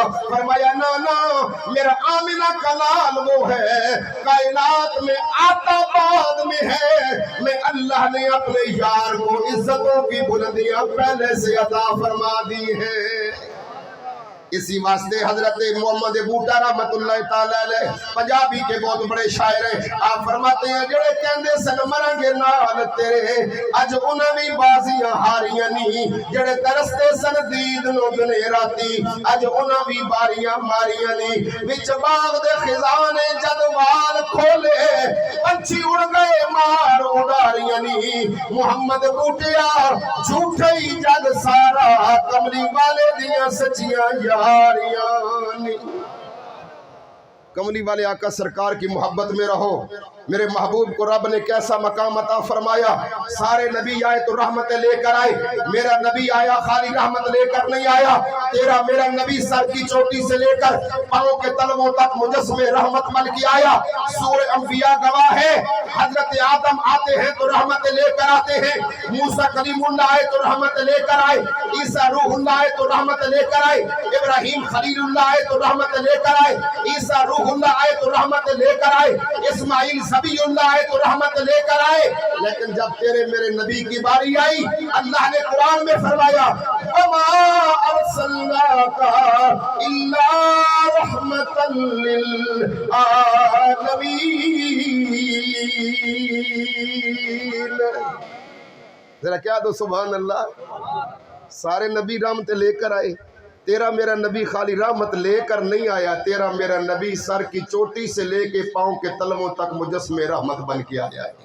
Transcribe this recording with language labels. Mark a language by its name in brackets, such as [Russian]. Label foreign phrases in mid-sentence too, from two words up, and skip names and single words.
[Urdu] فرمایا نا نا میرا آمنہ کا لال وہ ہے کائنات میں آتا بعد میں ہے، میں اللہ نے اپنے یار کو عزتوں کی بلندیاں پہلے سے عطا فرما دی ہیں۔ اسی واسطے حضرت محمد بوٹا رحمت اللہ تعالی علیہ پنجابی کے بہت بڑے شاعر ہیں، آپ فرماتے [Punjabi] ہیں جڑے کہندے سن مرنگے نال تیرے اج انہاں بھی بازیاں ہاریاں نہیں، جڑے ترستے سن دید نو دنے راتی اج انہاں بھی باریاں ماریاں نہیں، وچ باغ دے خزانے جد وال کھولے پنچھی اڑ گئے مار اڑاریاں نہیں، محمد بوٹیا جھوٹے ہی جگ سارا کملی والے دیاں سچیاں یاریاں نہیں۔ [Urdu] کملی والے آقا سرکار کی محبت میں رہو۔ میرے محبوب کو رب نے کیسا مقام عطا فرمایا، سارے نبی آئے تو رحمت لے کر آئے، میرا نبی آیا خالی رحمت لے کر نہیں آیا، تیرا میرا نبی سر کی چوٹی سے لے کر پاؤں کے تلووں تک مجسمے رحمت بن کے آیا۔ سورہ انبیاء گواہ ہے، حضرت آدم آتے ہیں تو رحمت لے کر آتے ہیں، موسیٰ کلیم اللہ آئے تو رحمت لے کر آئے، عیسیٰ روح اللہ آئے تو رحمت لے کر آئے، ابراہیم خلیل اللہ آئے تو رحمت لے کر آئے، عیسیٰ روح اللہ آئے تو رحمت لے کر آئے، اسماعیل نبی اللہ آئے تو رحمت لے کر آئے۔ لیکن جب تیرے میرے نبی کی باری آئی، اللہ نے قرآن میں فرمایا [Arabic] وَمَا أَرْسَلْنَاكَ إِلَّا رَحْمَةً لِّلْعَالَمِينَ۔ [Urdu] ذرا کیا دو سبحان اللہ۔ سارے نبی رحمت لے کر آئے، تیرا میرا نبی خالی رحمت لے کر نہیں آیا، تیرا میرا نبی سر کی چوٹی سے لے کے پاؤں کے تلووں تک مجسمے رحمت بن کے آیا ہے۔